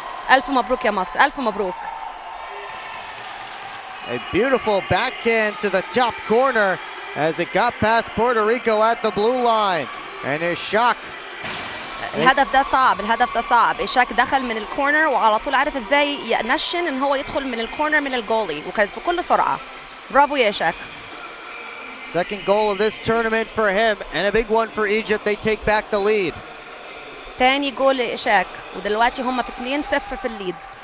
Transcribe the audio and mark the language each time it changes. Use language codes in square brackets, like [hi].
[ar] ألف مبروك يا مصر، ألف مبروك. [en] A beautiful backhand to the top corner as it got past Puerto Rico at the blue line. And Ishak. [ar] الهدف ده صعب. إيشاك دخل من الكورنر وعلى طول عارف ازاي ينشن ان هو يدخل من الكورنر من الجولي وكانت في كل سرعة. برافو يا إيشاك. [en] Second goal of this tournament for him and a big one for Egypt. They take back the lead. [ar] تاني جول لإيشاك ودلوقتي هم في 2-0 في الليد.